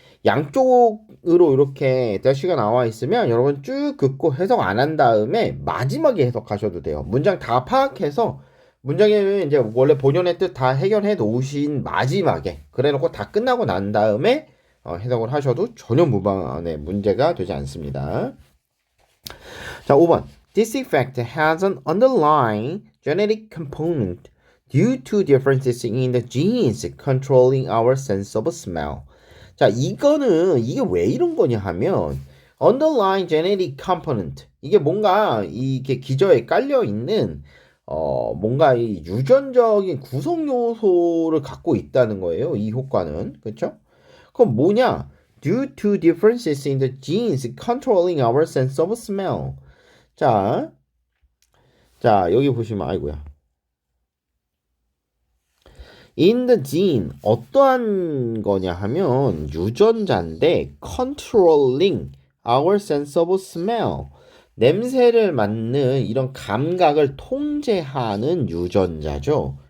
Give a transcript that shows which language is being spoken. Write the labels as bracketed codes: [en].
[ko] 양쪽으로 이렇게 대시가 나와 있으면 여러분 쭉 긋고 해석 안 한 다음에 마지막에 해석하셔도 돼요. 문장 다 파악해서 문장에 이제 원래 본연의 뜻 다 해결해 놓으신 마지막에 그래 놓고 다 끝나고 난 다음에 해석을 하셔도 전혀 무방한의 문제가 되지 않습니다. 자, 5번. [en] This effect has an underlying genetic component due to differences in the genes controlling our sense of smell. [ko] 자, 이게 왜 이런 거냐 하면 [en] underlying genetic component [ko] 이게 뭔가 이게 기저에 깔려 있는 뭔가 이 유전적인 구성 요소를 갖고 있다는 거예요. 이 효과는. 그렇죠? 그럼 뭐냐? [en] Due to differences in the genes controlling our sense of smell. [ko] 자, 여기 보시면 아이고야. [en] In the gene [ko] 어떠한 거냐 하면 유전자인데 [en] controlling our sense of smell [ko] 냄새를 맡는 이런 감각을 통제하는 유전자죠.